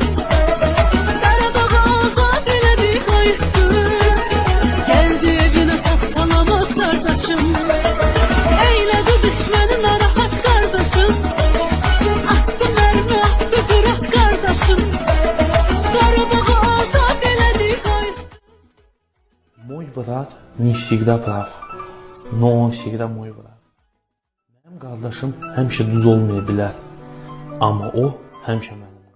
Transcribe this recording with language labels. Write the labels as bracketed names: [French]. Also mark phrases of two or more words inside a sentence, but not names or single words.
[Azerbaijani] Qarabağı azad elədi, qayıtdı, gəldi evinə sağ salamat qardaşım. Eylədi düşmanı narahat qardaşım, attı mərmi, attı qırat qardaşım. Qarabağı azad elədi, qayıtdı. [Russian] Мой брат не всегда прав, но он всегда мой брат. [Azerbaijani] Mənim qardaşım həmişə düz olmaya bilər, amma o həmişə mənim.